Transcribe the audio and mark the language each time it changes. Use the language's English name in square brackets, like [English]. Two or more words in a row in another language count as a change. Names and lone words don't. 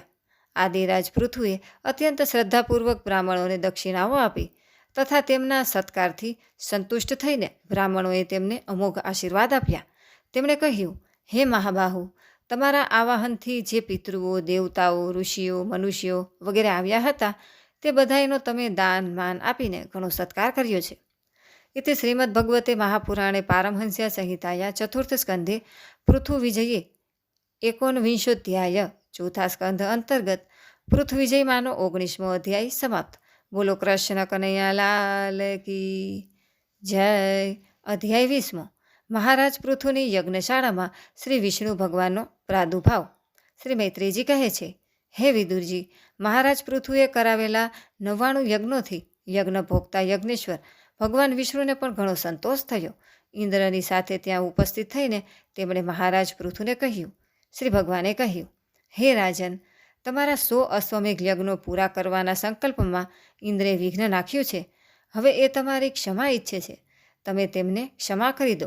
[Gujarati] આદિરાજ પૃથુએ અત્યંત શ્રદ્ધાપૂર્વક બ્રાહ્મણોને દક્ષિણાઓ આપી તથા તેમના સત્કારથી સંતુષ્ટ થઈને બ્રાહ્મણોએ તેમને અમોઘ આશીર્વાદ આપ્યા. તેમણે કહ્યું, હે મહાબાહુ, તમારા આવાહનથી જે પિતૃઓ, દેવતાઓ, ઋષિઓ, મનુષ્યો વગેરે આવ્યા હતા તે બધાયનો તમે દાન માન આપીને ઘણો સત્કાર કર્યો છે. [Sanskrit] इति श्रीमद्भगवते महापुराणे पारमहंस्या संहिताया चतुर्थ स्कंधे पृथुविजये 19 [Gujarati] ચોથા સ્કંધ અંતર્ગત પૃથુવિજયમાનો 19મો અધ્યાય સમાપ્ત. [Hindi] बोलो कृष्ण कन्हैयालाल की जय. [Gujarati] અધ્યાય 20 મહારાજ પૃથુની યજ્ઞશાળામાં શ્રી વિષ્ણુ ભગવાનનો પ્રાદુર્ભાવ. શ્રી મૈત્રેયજી કહે છે, હે વિદુરજી, મહારાજ પૃથુએ કરાવેલા 99 યજ્ઞોથી યજ્ઞ ભોગતા યજ્ઞેશ્વર ભગવાન વિષ્ણુને પણ ઘણો સંતોષ થયો. ઇન્દ્રની સાથે ત્યાં ઉપસ્થિત થઈને તેમણે મહારાજ પૃથુને કહ્યું. શ્રી ભગવાને કહ્યું, હે રાજન, તમારા 100 અશ્વમેઘ યજ્ઞો પૂરા કરવાના સંકલ્પમાં ઇન્દ્રે વિઘ્ન નાખ્યું છે. હવે એ તમારી ક્ષમા ઈચ્છે છે. તમે તેમને ક્ષમા કરી દો.